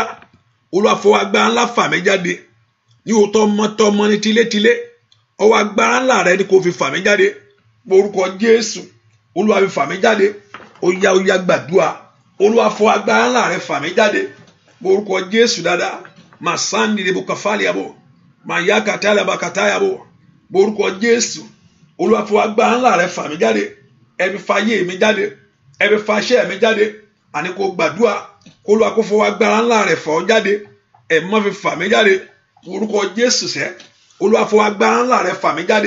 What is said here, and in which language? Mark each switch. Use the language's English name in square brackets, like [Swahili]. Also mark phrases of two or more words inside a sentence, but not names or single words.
[Yoruba] Olúwa fọwọ́ agbára ńlá fà mí jáde. Ní tọmọtọmọ ní tilétilé. Ọwọ́ agbára ńlá rẹ ni kó fi fà mí jáde. Porúkọ Jésù. Olúwa fi fà mí jáde. Ó yá gbàdúrà. Olúwa fọwọ́ agbára ńlá rẹ fà mí jáde. Porúkọ Jésù dáadáa. Masandi de bukafaliabo. Mayakatala bakatayabo. Porúkọ Jésù. Olúwa fọwọ́ agbára ńlá rẹ fà mí jáde. Ẹ fi fàyè mi jáde. Ẹ fi fàṣẹ mi jáde. Àní kó gbàdúrà. Olúwa kó fọwọ́ agbára ńlá rẹ̀ fà ọ́ jáde. Ẹ má fi fà mí jáde. Orúkọ Jésù sẹ́. Olúwa fọwọ́ agbára ńlá rẹ̀ fà mí jáde.